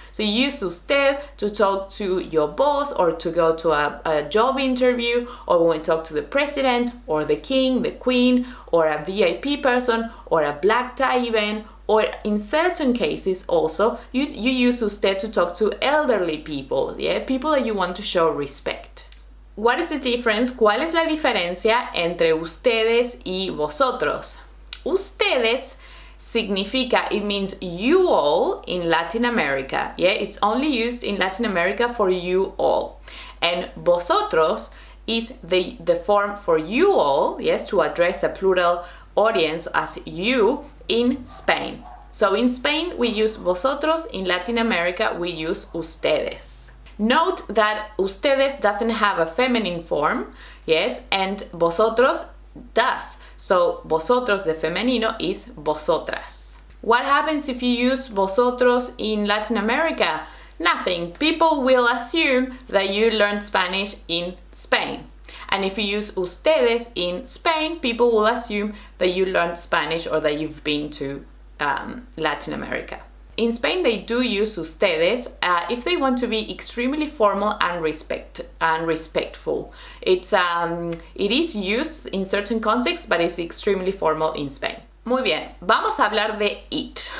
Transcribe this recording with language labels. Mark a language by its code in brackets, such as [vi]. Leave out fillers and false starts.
[en] So you use usted to talk to your boss or to go to a job interview, or when you talk to the president or the king, the queen, or a VIP person or a black tie event, or in certain cases also, you use usted to talk to elderly people, people that you want to show respect. What is the difference? [es] ¿Cuál es la diferencia entre ustedes y vosotros? Ustedes significa, [en] it means you all in Latin America. It's only used in Latin America for you all. And vosotros is the form for you all, to address a plural audience as you in Spain. So in Spain we use vosotros, in Latin America we use ustedes. Note that ustedes doesn't have a feminine form, and vosotros does. [es] So vosotros de femenino is vosotras. [en] What happens if you use vosotros in Latin America? Nothing. People will assume that you learned Spanish in Spain. And if you use ustedes in Spain, people will assume that you learned Spanish or that you've been to Latin America. In Spain, they do use ustedes if they want to be extremely formal and respectful. It is used in certain contexts, but it's extremely formal in Spain. [es] Muy bien, vamos a hablar de it.